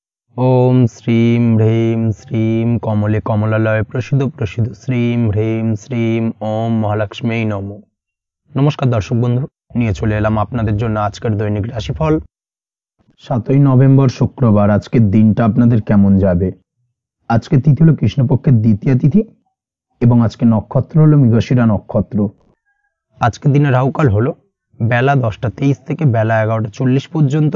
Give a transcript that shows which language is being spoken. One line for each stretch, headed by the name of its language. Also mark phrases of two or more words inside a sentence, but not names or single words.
Sanskrit: ओम श्रीं ह्रीं श्रीं कमले कमलालय प्रसिद्ध प्रसिद्ध श्रीं ह्रीं श्रीं ओम महालक्ष्मी नमो।
Bangla: নমস্কার দর্শক বন্ধু, নিয়ে চলে এলাম আপনাদের জন্য আজকের দৈনিক রাশিফল। 7ই নভেম্বর শুক্রবার। আজকের দিনটা আপনাদের কেমন যাবে? আজকে তিথি হলো কৃষ্ণপক্ষের দ্বিতীয় তিথি এবং আজকে নক্ষত্র হলো মৃগশিরা নক্ষত্র। আজকের দিনে রাহুকাল হলো বেলা 10টা 23 থেকে বেলা 11টা 40 পর্যন্ত।